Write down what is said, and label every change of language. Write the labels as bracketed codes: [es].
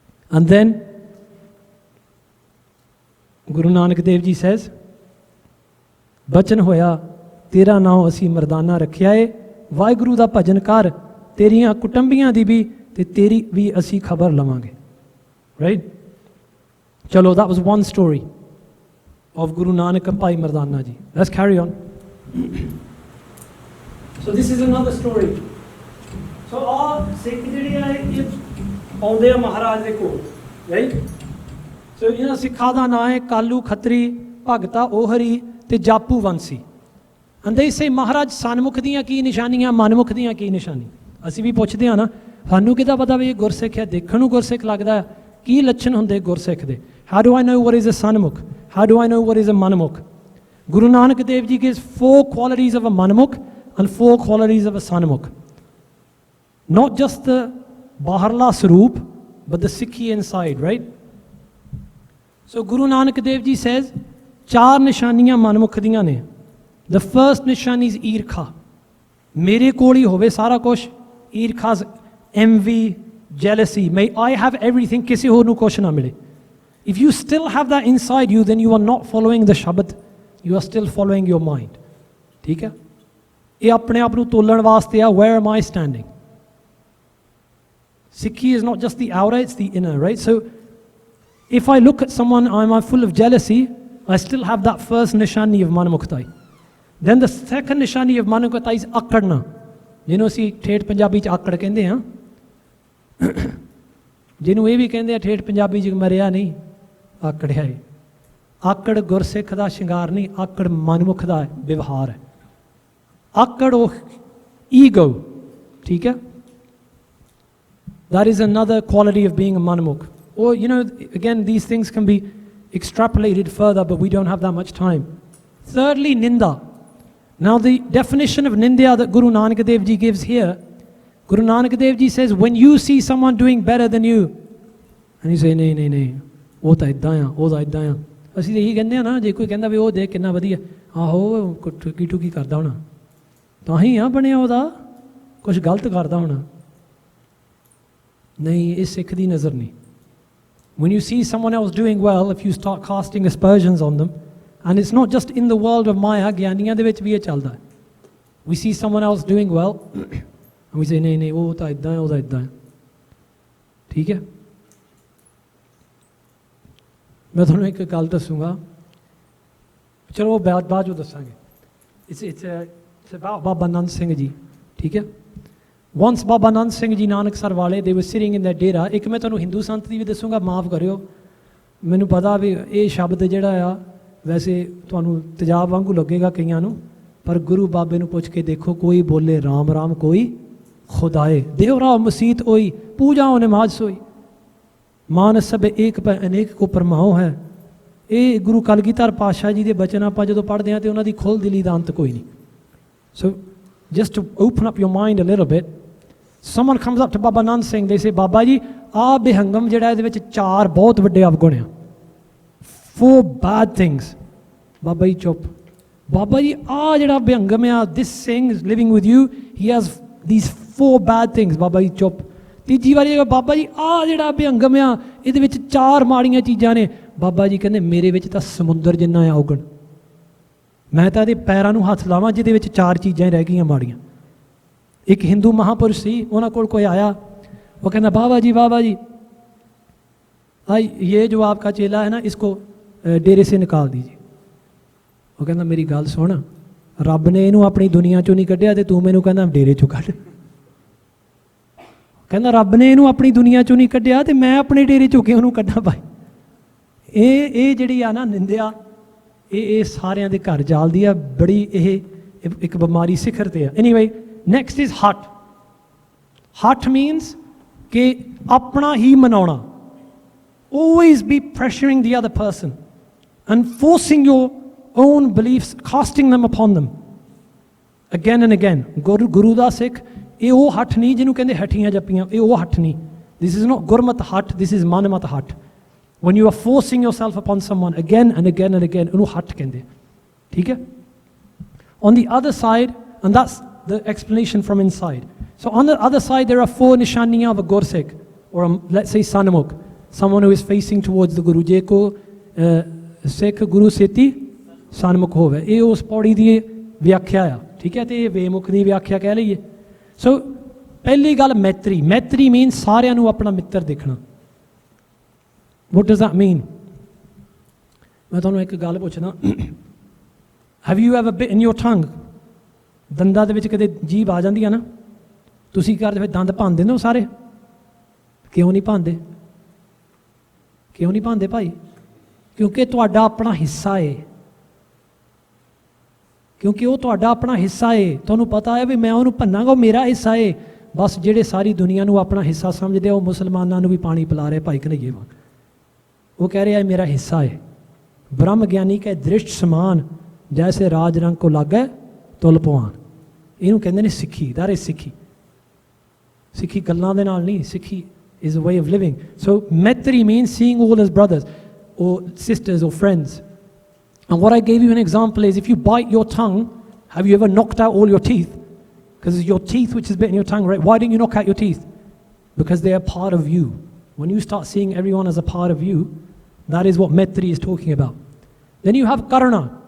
[en] And then Guru Nanak Dev Ji says, [pa] bachan hoya, tera naam asi Mardana rakhya hai, Waheguru ਦਾ ਭਜਨ ਕਰ, ਤੇਰੀਆਂ ਕੁਟੰਬੀਆਂ ਦੀ ਵੀ ਤੇ ਤੇਰੀ ਵੀ ਅਸੀਂ ਖਬਰ ਲਵਾਂਗੇ, ਰਾਈਟ? ਚਲੋ, [en] that was one story of Guru Nanak and Bhai Mardana ji. Let's carry on. So this is another story. [pa] So ਆਹ ਸਿੱਖ ਜਿਹੜੇ ਆ ਇਹ ਆਉਂਦੇ ਆ ਮਹਾਰਾਜ ਦੇ ਕੋਲ, ਰਾਈਟ? ਸੋ ਇਹਨਾਂ ਸਿੱਖਾਂ ਦਾ ਨਾਂ ਹੈ ਕਾਲੂ ਖੱਤਰੀ, ਭਗਤਾ ਓਹਰੀ ਤੇ ਜਾਪੂ ਵੰਸੀ। [en] And they say, [pa] ਮਹਾਰਾਜ ਸਨਮੁਖ ਦੀਆਂ ਕੀ ਨਿਸ਼ਾਨੀਆਂ, ਮਨਮੁਖ ਦੀਆਂ ਕੀ ਨਿਸ਼ਾਨੀ? ਅਸੀਂ ਵੀ ਪੁੱਛਦੇ ਹਾਂ ਨਾ, ਸਾਨੂੰ ਕਿੱਦਾਂ ਪਤਾ ਵੀ ਇਹ ਗੁਰਸਿੱਖ ਹੈ? ਦੇਖਣ ਨੂੰ ਗੁਰਸਿੱਖ ਲੱਗਦਾ, ਕੀ ਲੱਛਣ ਹੁੰਦੇ ਗੁਰਸਿੱਖ ਦੇ? [en] How do I know what is a sanmukh? How do I know what is a manmukh? Guru Nanak Dev Ji gives 4 qualities of a Manmukh and 4 qualities of a Sanmukh. Not just the Baharla Swaroop, but the Sikhi inside, right? So Guru Nanak Dev Ji says, [pa] 4 ਨਿਸ਼ਾਨੀਆਂ ਮਨਮੁਖ ਦੀਆਂ ਨੇ. [en] The first [pa] ਨਿਸ਼ਾਨੀ is ਈਰਖਾ. ਮੇਰੇ ਕੋਲ ਹੀ ਹੋਵੇ ਸਾਰਾ ਕੁਝ. ਈਰਖਾ, [en] envy, jealousy. May I have everything, [pa] ਕਿਸੇ ਹੋਰ ਨੂੰ ਕੁਝ ਨਾ ਮਿਲੇ. [en] If you still have that inside you, then you are not following the Shabad. You are still following your mind. [pa] ਠੀਕ ਹੈ? ਇਹ ਆਪਣੇ ਆਪ ਨੂੰ ਤੋਲਣ ਵਾਸਤੇ ਆ, [en] where am I standing? Sikhi is not just the outer, it's the inner, right? So if I look at someone, I'm full of jealousy, I still have that first nishani of Manmuktai. Then the second nishani of Manmuktai is akadna. [pa] ਜਿਹਨੂੰ ਅਸੀਂ ਠੇਠ ਪੰਜਾਬੀ 'ਚ ਆਕੜ ਕਹਿੰਦੇ ਹਾਂ. ਜਿਹਨੂੰ ਇਹ ਵੀ ਕਹਿੰਦੇ ਆ ਠੇਠ ਪੰਜਾਬੀ 'ਚ ਮਰਿਆ ਨਹੀਂ, ਆਕੜਿਆ ਏ. ਆਕੜ ਗੁਰਸਿੱਖ ਦਾ ਸ਼ਿੰਗਾਰ ਨਹੀਂ, ਆਕੜ ਮਨਮੁਖ ਦਾ ਵਿਵਹਾਰ ਹੈ. ਆਕੜ ਉਹ ਈਗੋ, ਠੀਕ ਹੈ? [en] That is another quality of being a manmukh. Or, you know, again, these things can be extrapolated further, but we don't have that much time. Thirdly, ninda. Now, the definition of ninda that Guru Nanak Dev Ji gives here, Guru Nanak Dev Ji says, when you see someone doing better than you, and you say, nahi, nahi, nahi, [pa] ਉਹ ਤਾਂ ਇੱਦਾਂ ਆ, ਉਹ ਤਾਂ ਇੱਦਾਂ ਆ. ਅਸੀਂ ਤਾਂ ਇਹੀ ਕਹਿੰਦੇ ਆ ਨਾ, ਜੇ ਕੋਈ ਕਹਿੰਦਾ ਵੀ ਉਹ ਦੇਖ ਕਿੰਨਾ ਵਧੀਆ, ਆਹੋ ਠੁਕੀ ਠੁਕੀ ਕਰਦਾ ਹੋਣਾ, ਤਾਂ ਹੀ ਆ ਬਣਿਆ ਉਹਦਾ, ਕੁਛ ਗਲਤ ਕਰਦਾ ਹੋਣਾ. ਨਹੀਂ, ਇਹ ਸਿੱਖ ਦੀ ਨਜ਼ਰ ਨਹੀਂ. [en] When you see someone else doing well, if you start casting aspersions on them, and it's not just in the world of Maya, [pa] ਗਿਆਨੀਆਂ ਦੇ ਵਿੱਚ ਵੀ ਇਹ ਚੱਲਦਾ. [en] We see someone else doing well, and we say, [pa] ਨਹੀਂ ਨਹੀਂ, ਉਹ ਤਾਂ ਇੱਦਾਂ ਹੈ, ਉਹ ਤਾਂ ਇੱਦਾਂ ਹੈ. ਠੀਕ ਹੈ? ਮੈਂ ਤੁਹਾਨੂੰ ਇੱਕ ਗੱਲ ਦੱਸੂਗਾ, ਚਲੋ ਉਹ ਬਾਅਦ ਚੋਂ ਦੱਸਾਂਗੇ. [en] It's about Baba Nand Singh Ji, [pa] ਠੀਕ ਹੈ? [en] Once Baba Nand Singh Ji Nanak ਵਾਲੇ, they were sitting in their dera. [pa] ਇੱਕ ਮੈਂ ਤੁਹਾਨੂੰ ਹਿੰਦੂ ਸੰਤ ਦੀ ਵੀ ਦੱਸੂਗਾ, ਮਾਫ ਕਰਿਓ, ਮੈਨੂੰ ਪਤਾ ਵੀ ਇਹ ਸ਼ਬਦ ਜਿਹੜਾ ਆ ਵੈਸੇ ਤੁਹਾਨੂੰ ਤੇਜ਼ਾਬ ਵਾਂਗੂ ਲੱਗੇਗਾ ਕਈਆਂ ਨੂੰ, ਪਰ ਗੁਰੂ ਬਾਬੇ ਨੂੰ ਪੁੱਛ ਕੇ ਦੇਖੋ, ਕੋਈ ਬੋਲੇ ਰਾਮ ਰਾਮ, ਕੋਈ ਖੁਦਾਏ, ਦੇਵਰਾਓ ਮਸੀਤ ਹੋਈ, ਪੂਜਾਓ ਨਮਾਜ਼ ਸੋਈ, ਮਾਨਸ ਸਭ ਏਕ ਪੈ ਅਨੇਕ ਕੋ ਪਰਮਾਓ ਹੈ. ਇਹ ਗੁਰੂ ਕਲਗੀਧਰ ਪਾਤਸ਼ਾਹ ਜੀ ਦੇ ਬਚਨ ਆਪਾਂ ਜਦੋਂ ਪੜ੍ਹਦੇ ਹਾਂ ਤੇ ਉਹਨਾਂ ਦੀ ਖੁੱਲ੍ਹ ਦਿਲੀ ਦਾ ਅੰਤ ਕੋਈ ਨਹੀਂ. [en] So just to open up your mind a little bit, someone comes up to Baba Nand Singh, they say, [pa] Baba ji ਆਹ ਬੇਹੰਗਮ ਜਿਹੜਾ ਇਹਦੇ ਵਿੱਚ 4 ਬਹੁਤ ਵੱਡੇ ਅਵਗੁਣ ਆ, [en] 4 bad things. [pa] ਬਾਬਾ ਜੀ ਚੁੱਪ. ਬਾਬਾ ਜੀ ਆਹ ਜਿਹੜਾ ਬੇਹੰਗਮ ਆ, [en] this Singh is living with you, he has these 4 bad things. [pa] Baba ji ਚੁੱਪ. ਤੀਜੀ ਵਾਰੀ ਬਾਬਾ ਜੀ ਆਹ ਜਿਹੜਾ ਬੇਹੰਗਮ ਆ, ਇਹਦੇ ਵਿੱਚ 4 ਮਾੜੀਆਂ ਚੀਜ਼ਾਂ ਨੇ. ਬਾਬਾ ਜੀ ਕਹਿੰਦੇ ਮੇਰੇ ਵਿੱਚ ਤਾਂ ਸਮੁੰਦਰ ਜਿੰਨਾ ਆ ਔਗਣ, ਮੈਂ ਤਾਂ ਇਹਦੇ ਪੈਰਾਂ ਨੂੰ ਹੱਥ ਲਾਵਾਂ ਜਿਹਦੇ ਵਿੱਚ 4 ਚੀਜ਼ਾਂ ਹੀ ਰਹਿ ਗਈਆਂ ਮਾੜੀਆਂ. ਇੱਕ ਹਿੰਦੂ ਮਹਾਂਪੁਰਸ਼ ਸੀ, ਉਹਨਾਂ ਕੋਲ ਕੋਈ ਆਇਆ, ਉਹ ਕਹਿੰਦਾ ਬਾਬਾ ਜੀ [hi] ये जो आपका चेला है ना, इसको डेरे से निकाल दीजिए. [pa] ਉਹ ਕਹਿੰਦਾ ਮੇਰੀ ਗੱਲ ਸੁਣ, ਰੱਬ ਨੇ ਇਹਨੂੰ ਆਪਣੀ ਦੁਨੀਆ ਚੋਂ ਨਹੀਂ ਕੱਢਿਆ ਤੇ ਤੂੰ ਮੈਨੂੰ ਕਹਿੰਦਾ ਡੇਰੇ ਚੋਂ ਕੱਢ. ਕਹਿੰਦਾ ਰੱਬ ਨੇ ਇਹਨੂੰ ਆਪਣੀ ਦੁਨੀਆ ਚੋਂ ਨਹੀਂ ਕੱਢਿਆ ਤੇ ਮੈਂ ਆਪਣੇ ਡੇਰੇ ਚੋਂ ਕਿਉਂ ਉਹਨੂੰ ਕੱਢਾਂ ਭਾਈ. ਇਹ ਜਿਹੜੀ ਆ ਨਾ ਨਿੰਦਿਆ, ਇਹ ਸਾਰਿਆਂ ਦੇ ਘਰ ਜਾਲਦੀ ਆ, ਬੜੀ ਇਹ ਇੱਕ ਬਿਮਾਰੀ ਸਿਖਰ ਤੇ ਆ. [en] Anyway, next is ਹਟ. ਹਟ means [pa] ਕਿ ਆਪਣਾ ਹੀ ਮਨਾਉਣਾ. [en] Always be pressuring the other person and forcing your own beliefs, casting them upon them again and again. [pa] Guru da Sikh, ਇਹ ਉਹ ਹੱਠ ਨਹੀਂ ਜਿਹਨੂੰ ਕਹਿੰਦੇ ਹੱਠੀਆਂ ਜੱਪੀਆਂ, ਇਹ ਉਹ ਹੱਠ ਨਹੀਂ. [en] This is not Gurmat hut, this is Manamat hut. When you are forcing yourself upon someone again and again and again, [pa] ਉਹਨੂੰ ਹੱਠ ਕਹਿੰਦੇ. ਠੀਕ ਹੈ? [en] On the other side, and that's the explanation from inside. So on the other side, there are 4 nishaniyan of a Gursikh, or let's say Sanmukh, someone who is facing towards the Guru. [pa] ਜੇ ਕੋ ਸਿੱਖ ਗੁਰੂ ਸੇਤੀ ਸਨਮੁਖ ਹੋਵੇ, ਇਹ ਉਸ ਪੌੜੀ ਦੀ ਵਿਆਖਿਆ ਆ. ਠੀਕ ਹੈ? ਤੇ ਇਹ ਬੇਮੁਖ ਦੀ ਵਿਆਖਿਆ ਕਹਿ ਲਈਏ. ਸੋ ਪਹਿਲੀ ਗੱਲ ਮੈਤਰੀ. ਮੈਤਰੀ ਮੀਨ ਸਾਰਿਆਂ ਨੂੰ ਆਪਣਾ ਮਿੱਤਰ ਦੇਖਣਾ. [en] What does that mean? [pa] ਮੈਂ ਤੁਹਾਨੂੰ ਇੱਕ ਗੱਲ ਪੁੱਛਦਾ, [en] have you ever bitten your tongue? [pa] ਦੰਦਾਂ ਦੇ ਵਿੱਚ ਕਦੇ ਜੀਭ ਆ ਜਾਂਦੀ ਆ ਨਾ, ਤੁਸੀਂ ਘਰ ਦੇ ਵਿੱਚ ਦੰਦ ਭੰਨਦੇ ਨੇ ਸਾਰੇ? ਕਿਉਂ ਨਹੀਂ ਭੰਨਦੇ? ਕਿਉਂ ਨਹੀਂ ਭੰਨਦੇ ਭਾਈ? ਕਿਉਂਕਿ ਤੁਹਾਡਾ ਆਪਣਾ ਹਿੱਸਾ ਏ. ਕਿਉਂਕਿ ਉਹ ਤੁਹਾਡਾ ਆਪਣਾ ਹਿੱਸਾ ਏ. ਤੁਹਾਨੂੰ ਪਤਾ ਹੈ ਵੀ ਮੈਂ ਉਹਨੂੰ ਭੰਨਾਂਗਾ, ਉਹ ਮੇਰਾ ਹਿੱਸਾ ਏ. ਬਸ ਜਿਹੜੇ ਸਾਰੀ ਦੁਨੀਆ ਨੂੰ ਆਪਣਾ ਹਿੱਸਾ ਸਮਝਦੇ ਆ, ਉਹ ਮੁਸਲਮਾਨਾਂ ਨੂੰ ਵੀ ਪਾਣੀ ਪਿਲਾ ਰਹੇ ਭਾਈ ਕਨਈਏ ਵਾਂਗ. ਉਹ ਕਹਿ ਰਿਹਾ ਮੇਰਾ ਹਿੱਸਾ ਏ. ਬ੍ਰਹਮ ਗਿਆਨੀ ਕੈ ਦ੍ਰਿਸ਼ਟ ਸਮਾਨ ਜੈਸੇ ਰਾਜ ਰੰਗ ਕੋ ਲਾਗੈ ਤੁਲ ਪਵਾਨ। ਇਹਨੂੰ ਕਹਿੰਦੇ ਨੇ ਸਿੱਖੀ। [en] That is Sikhi. [pa] ਸਿੱਖੀ ਗੱਲਾਂ ਦੇ ਨਾਲ ਨਹੀਂ, ਸਿੱਖੀ [en] is a way of living. So Maitri means seeing all as brothers or sisters or friends. And what I gave you an example is, if you bite your tongue, have you ever knocked out all your teeth? Because it's your teeth which is bitten your tongue, right? Why didn't you knock out your teeth? Because they are part of you. When you start seeing everyone as a part of you, that is what Maitri is talking about. Then you have Karuna.